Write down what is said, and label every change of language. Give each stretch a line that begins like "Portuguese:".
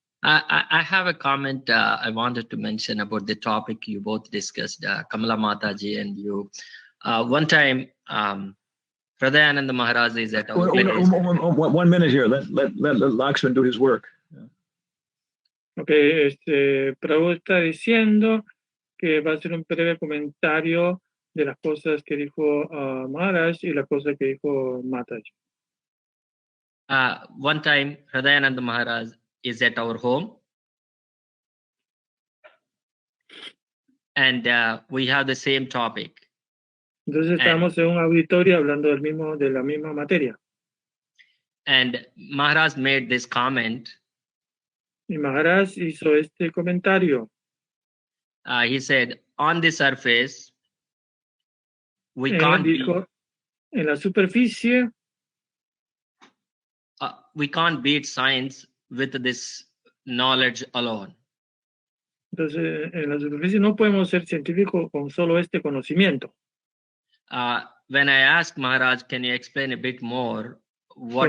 English: I have a comment I wanted to mention about the topic you both discussed, Kamala Mataji and you. One time, Pradayananda Maharaj is at our place. 1 minute here. Let Lakshman do his work. Yeah.
Spanish: Okay, Prabhu está diciendo que va a hacer un breve comentario de las cosas que dijo Maharaj y las cosas que dijo Mataji.
English: One time, Hridayananda Maharaj is at our home, and we have the same topic.
Spanish: Entonces estamos en un auditorio hablando de la misma materia.
English: And Maharaj made this comment.
Spanish: Y Maharaj hizo este comentario.
English: He said, on the surface, we can't
Spanish: dijo, en la superficie,
English: we can't beat science with this knowledge alone.
Spanish: Entonces, en la superficie no podemos ser científicos con solo este conocimiento.
English: When I asked Maharaj, can you explain a bit more what